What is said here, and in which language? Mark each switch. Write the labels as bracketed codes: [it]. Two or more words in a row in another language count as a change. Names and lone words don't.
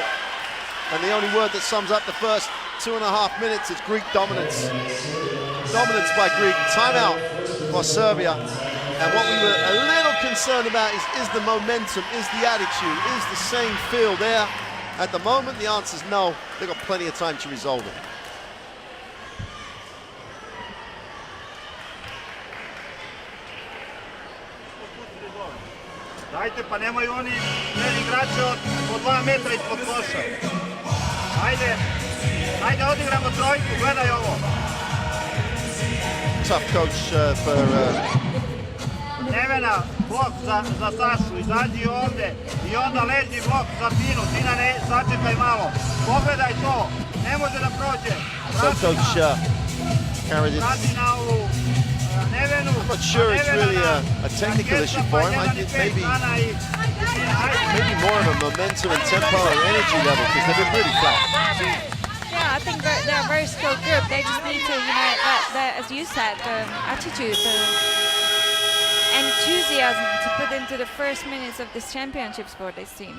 [en] And the only word that sums up the first 2.5 minutes is Greek dominance. Dominance by Greek. Timeout for Serbia. And what we were a little concerned about is the momentum, is the attitude, is the same feel there. At the moment, the answer is no. They've got plenty of time to resolve it. [sr] Dajte, pa nemaju oni igrače od 2 metra ispod koša. Ajde odigramo trojku, gledaj ovo. [en] Tough coach for... [sr] Nevena, blok za Sašu, izađi ovde i onda leđi blok za Tinu. Tina, sačekaj malo, pogledaj to, ne može da prođe. [en] Tough coach carried it. I'm not sure it's really a technical issue for him. I think maybe more of a momentum and tempo and energy level because they've been really flat. Yeah, I think they're a very skilled group. They just need to, you know, as you said, the attitude, the enthusiasm to put into the first minutes of this championships for this team.